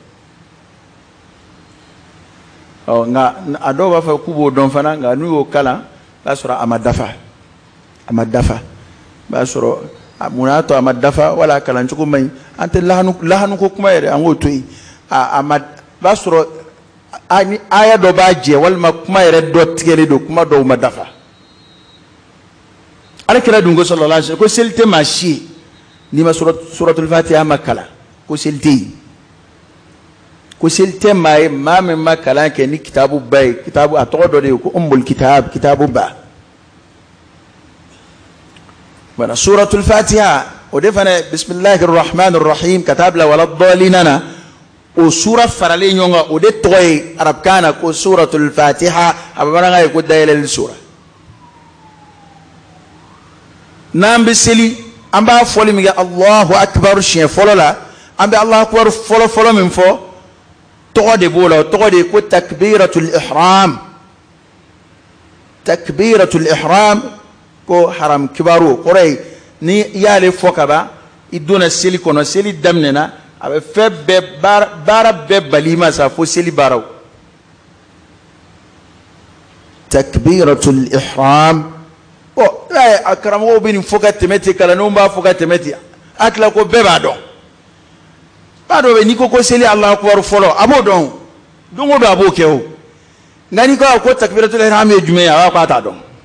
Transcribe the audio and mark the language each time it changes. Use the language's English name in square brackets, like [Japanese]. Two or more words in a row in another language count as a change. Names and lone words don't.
[Bambara] nka a dɔw b'a fɔ k'u b'o dɔn fana nka n'u y'o kalan b'a sɔrɔ a ma dafa b'a sɔrɔ mun y'a to a ma dafa wala a kalan cogo man ɲi an tɛ lahanu ko kuma yɛrɛ an k'o to yen b'a sɔrɔ ni aya dɔ b'a jɛ walima kuma yɛrɛ dɔ tigɛlen don kuma dɔw ma dafa alakira dun ko [Arabic] صلى الله عليه وسلم [Bambara] ko seli tɛ maa si ye n'i ma [Arabic] سورة الفاتحة [Bambara] ma kalan ko seli tɛ yen ko seli tɛ maa ye maa min ma kalan kɛ ni kitabu ba ye kitabu a tɔgɔ dɔ de ye ko [Arabic] أم الكتاب [Bambara] kitabu ba wala [Arabic] سورة الفاتحة [Bambara] o de fana [Arabic] بسم الله الرحمن الرحيم [Bambara] katabla [Arabic] ولا الضالين [Bambara] o sura faralen ɲɔgɔn kan o de tɔgɔ ye arabukan na ko [Arabic] سورة الفاتحة [Bambara] a bamanankan ye ko dayɛlɛli sura n'an bɛ seli an b'a fɔli min kɛ [Arabic] الله أكبر [Bambara] siɲɛ fɔlɔ la an bɛ [Arabic] الله أكبر [Bambara] fɔlɔ fɔlɔ min fɔ tɔgɔ de b'o la o tɔgɔ de ye ko [Arabic] تكبيرة الإحرام [Bambara] ko haram kibaru kɔrɔ ye ni i y'ale fɔ ka ban i donna seli kɔnɔ seli daminɛna a bɛ fɛn bɛɛ baara bɛɛ bali ma sa fo seli baaraw [Arabic] تكبيرة الإحرام [Bambara] a karamɔgɔw bɛ nin fɔ ka tɛmɛ ten kalandenw b'a fɔ ka tɛmɛ ten a tila ko bɛɛ b'a dɔn b'a dɔn n'i ko seli [Arabic] الله أكبر [Bambara] fɔlɔ a b'o dɔn don o don a b'o kɛ o nka n'i ko [Arabic] تكبيرة الإحرام [Bambara] ye jumɛn ye a b'a fɔ a t'a dɔn